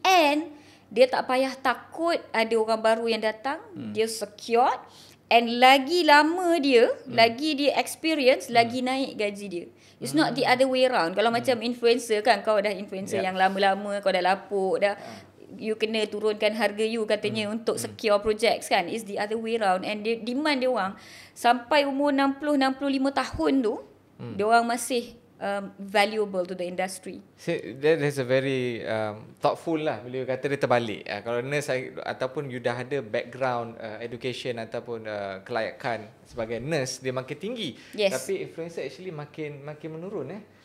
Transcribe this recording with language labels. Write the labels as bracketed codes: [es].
[ms] And dia tak payah takut ada orang baru yang datang, dia secured. And lagi lama dia, lagi dia experience, lagi naik gaji dia. [en] It's not the other way around. [ms] Kalau macam influencer kan, kau dah influencer yang lama-lama, kau dah lapuk, dah you kena turunkan harga you katanya untuk [en] secure projects [ms] kan. [en] It's the other way around. [ms] And demand dia orang sampai umur 60-65 tahun tu, dia orang masih [en] valuable to the industry. So, that is a very thoughtful lah [ms] bila you kata dia terbalik. Kalau nurse ataupun you dah ada [en] background education [ms] ataupun kelayakan sebagai nurse, dia makin tinggi. [en] Yes. [ms] Tapi influencer actually makin menurun.